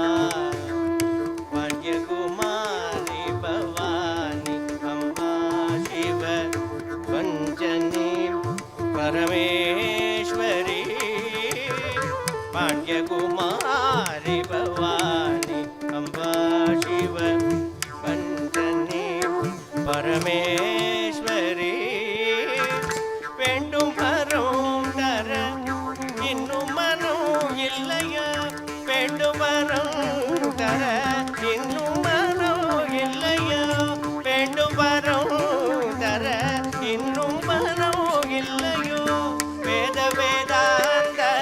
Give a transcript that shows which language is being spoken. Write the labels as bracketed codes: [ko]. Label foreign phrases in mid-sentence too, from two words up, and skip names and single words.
[sa] पाण्ड्यकुमारी भवानी अम्बा शिव पञ्चनी परमेश्वरी पाण्ड्यकुमारी भवानी अम्बा शिव पञ्चनी [ta] परमेश्वरी வேண்டும் வரும் தர இன்னும் மனம் இல்லையா வேண்டும் வரும் தர இன்னும் மனம் இல்லையா வேண்டும் வரும் தர இன்னும் மனம் இல்லையோ வேத வேதாந்த